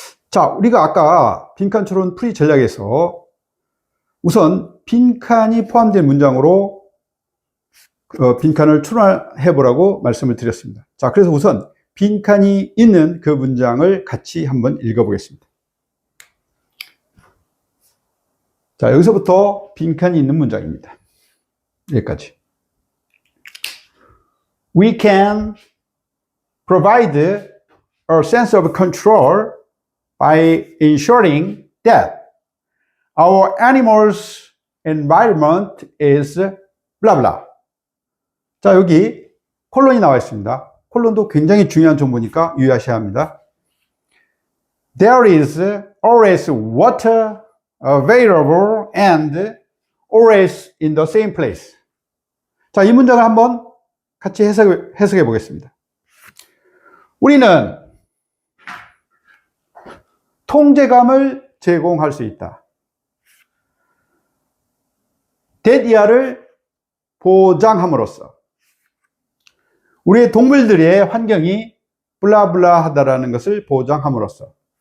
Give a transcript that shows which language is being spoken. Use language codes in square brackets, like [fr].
[ko] 자, 우리가 아까 빈칸 추론 풀이 전략에서 우선 빈칸이 포함된 문장으로 빈칸을 추론해 보라고 말씀을 드렸습니다. 자, 그래서 우선 빈칸이 있는 그 문장을 같이 한번 읽어보겠습니다. 자, 여기서부터 빈칸이 있는 문장입니다. 여기까지. [en] We can provide a sense of control by ensuring that our animals' environment is blah blah. [ko] 자, 여기 콜론이 나와 있습니다. 콜론도 굉장히 중요한 정보니까 유의하셔야 합니다. [en] There is always water available and always in the same place. [ko] 자, 이 문장을 한번 같이 해석해 보겠습니다. 우리는 통제감을 제공할 수 있다. 대디아를 보장함으로써 우리의 동물들의 환경이 블라블라하다라는 것을 보장함으로써.